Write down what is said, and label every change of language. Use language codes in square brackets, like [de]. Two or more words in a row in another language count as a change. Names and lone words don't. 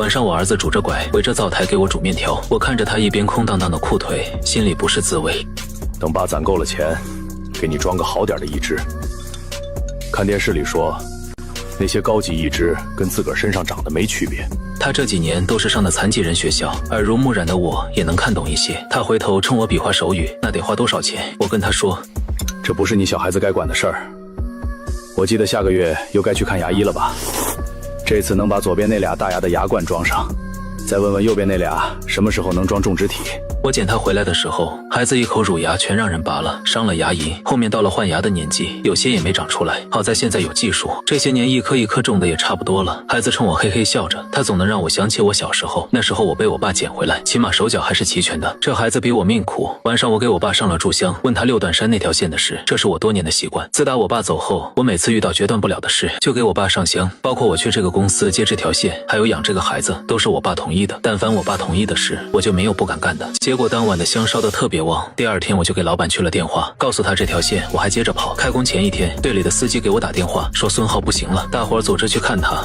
[zh] 晚上我兒子拄着拐圍着灶台給我煮麵條，我看着他一邊空蕩蕩的褲腿，心裡不是滋味。等爸攢夠了錢，給你裝個好點的義肢。看電視裡說，那些高級義肢跟自個兒身上長得沒區別。他這幾年都是上的殘疾人學校，耳濡目染的我也能看懂一些。他回頭衝我比劃手語，那得花多少錢？我跟他說，這不是你小孩子該管的事兒。我記得下個月又該去看牙醫了吧？這次能把左邊那倆大牙的牙冠裝上，再問問右邊那倆什麼時候能裝種植體。我撿他回來的時候，孩子一口乳牙全讓人拔了，傷了牙齦。後面到了換牙的年紀，有些也沒長出來。好在現在有技術，這些年一顆一顆種的也差不多了。孩子冲我嘿嘿笑着，他總能讓我想起我小時候，那時候我被我爸撿回來，起碼手腳還是齊全的。這孩子比我命苦。晚上我給我爸上了炷香，問他六段山那條線的事，這是我多年的習慣。自打我爸走後，我每次遇到決斷不了的事，就給我爸上香。包括我去這個公司接這條線，還有養這個孩子，都是我爸同意的。但凡我爸同意的事，我就沒有不敢幹的。結果當晚的香燒得特別旺，第二天我就給老闆去了電話，告訴他這條線我還接着跑。開工前一天，隊裡的司機給我打電話說孫浩不行了，大夥組織去看他。